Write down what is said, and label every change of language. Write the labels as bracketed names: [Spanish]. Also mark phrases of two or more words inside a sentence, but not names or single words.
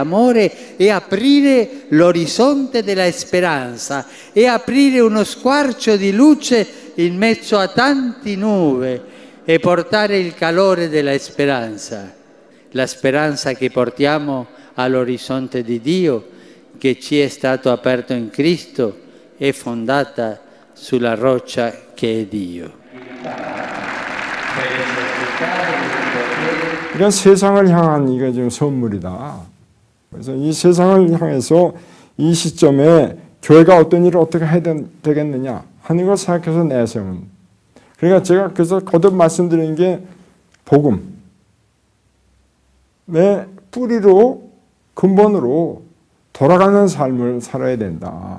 [Italian] amore, e aprire l'orizzonte della speranza e aprire uno squarcio di luce in mezzo a tante nuvole e portare il calore della speranza, la speranza che portiamo all'orizzonte di Dio che ci è stato aperto in Cristo e fondata sulla roccia che è Dio. [Korean] 그러니까 세상을 향한 이게 지금 선물이다. 그래서 이 세상을 향해서 이 시점에 교회가 어떤 일을 어떻게 해야 되겠느냐 하는 걸 생각해서 내세운. 그러니까 제가 그래서 거듭 말씀드린 게 복음의 뿌리로 근본으로 돌아가는 삶을 살아야 된다.